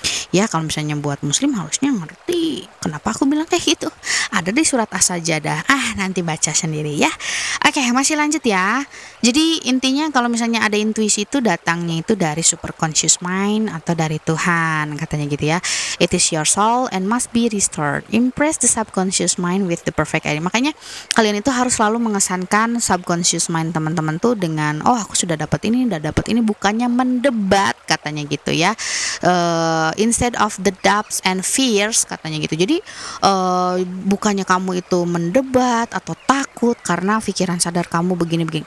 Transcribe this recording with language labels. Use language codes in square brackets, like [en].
[id] Ya kalau misalnya buat muslim harusnya ngerti kenapa aku bilang kayak gitu. Ada di surat As-Sajdah. Nanti baca sendiri ya. Oke, masih lanjut ya. Jadi intinya kalau misalnya ada intuisi itu datangnya itu dari super conscious mind atau dari Tuhan, katanya gitu ya. [en] It is your soul and must be restored. Impress the subconscious mind with the perfect idea. [id] Makanya kalian itu harus selalu mengesankan subconscious mind teman-teman tuh dengan aku sudah dapat ini, bukannya mendebat, katanya gitu ya. [en] Instead of the doubts and fears, [id] katanya gitu. Jadi bukannya kamu itu mendebat atau takut karena pikiran sadar kamu begini-begini.